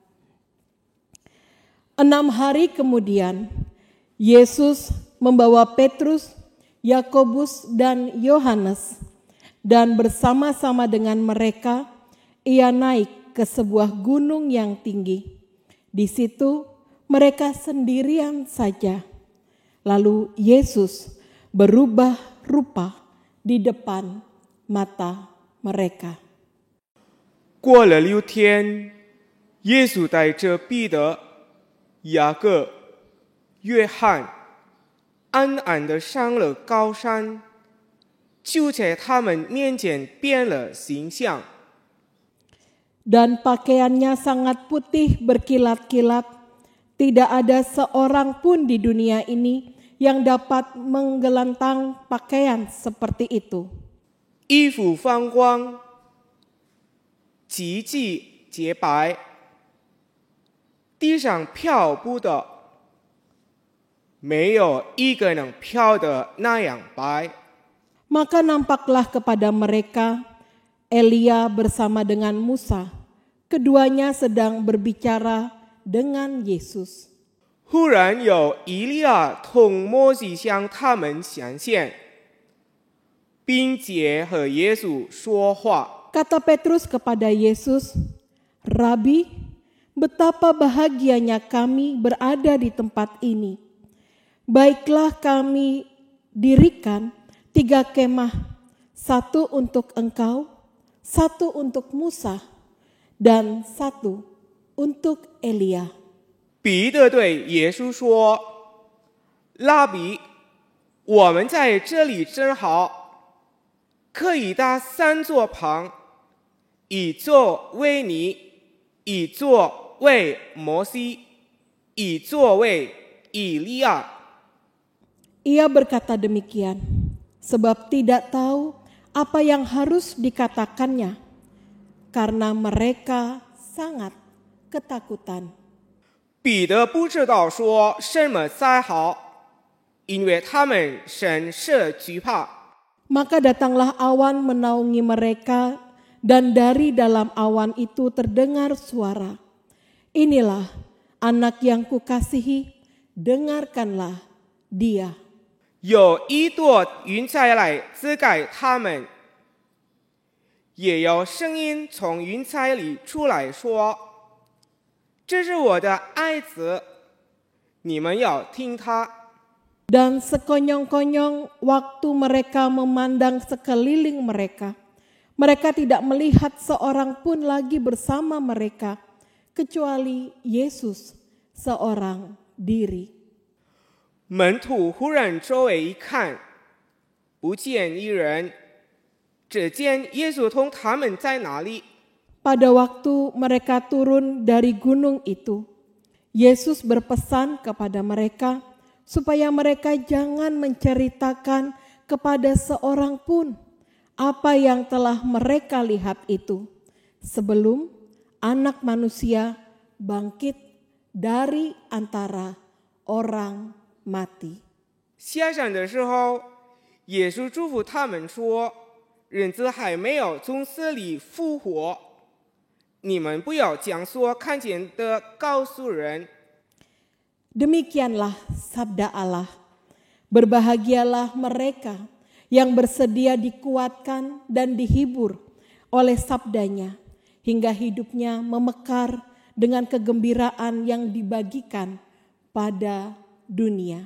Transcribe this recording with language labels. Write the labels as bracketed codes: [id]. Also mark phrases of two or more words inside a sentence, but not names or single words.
[id] 6 hari kemudian, Yesus membawa Petrus, Yakobus, dan Yohanes, dan bersama-sama dengan mereka, ia naik ke sebuah gunung yang tinggi. Di situ mereka sendirian saja. Lalu Yesus berubah rupa di depan mata mereka. [zh] 过了6天，耶稣带着彼得、雅各、约翰安安地上了高山， 就在他们面前变了形象。 [id] Dan pakaiannya sangat putih berkilat-kilat. Tidak ada seorang pun di dunia ini yang dapat menggelantang pakaian seperti itu. [zh] 衣服放光，极其洁白，地上漂布的没有一个能漂得那样白。 [id] Maka nampaklah kepada mereka Elia bersama dengan Musa. Keduanya sedang berbicara dengan Yesus. [zh] 忽然有以利亚同摩西向他们显现，并且和耶稣说话。 [id] Kata Petrus kepada Yesus, "Rabi, betapa bahagianya kami berada di tempat ini. Baiklah kami dirikan 3 kemah, 1 untuk engkau, 1 untuk Musa, dan 1 untuk Elia." [zh] 彼得对耶稣说：“拉比，我们在这里正好，可以搭3座棚，一座为你，一座为摩西，一座为以利亚。” [id] Ia berkata demikian, sebab tidak tahu apa yang harus dikatakannya, karena mereka sangat ketakutan. [zh] 彼得不知道说什么才好，因为他们甚是惧怕。 [id] Maka datanglah awan menaungi mereka, dan dari dalam awan itu terdengar suara, "Inilah anak yang kukasihi, dengarkanlah dia." [zh] 有一朵云彩来遮盖他们，也有声音从云彩里出来说：“这是我的爱子，你们要听他。” [id] Dan sekonyong-konyong waktu mereka memandang sekeliling mereka, mereka tidak melihat seorang pun lagi bersama mereka, kecuali Yesus seorang diri. [zh] 门徒忽然周围一看，不见一人，只见耶稣同他们在那里。 [id] Pada waktu mereka turun dari gunung itu, Yesus berpesan kepada mereka supaya mereka jangan menceritakan kepada seorang pun apa yang telah mereka lihat itu, sebelum Anak Manusia bangkit dari antara orang mati. [zh] 下山的时候，耶稣嘱咐他们说：“人子还没有从死里复活，你们不要将所看见的告诉人。” [id] Demikianlah sabda Allah. Berbahagialah mereka yang bersedia dikuatkan dan dihibur oleh sabdanya, hingga hidupnya memekar dengan kegembiraan yang dibagikan pada dunia.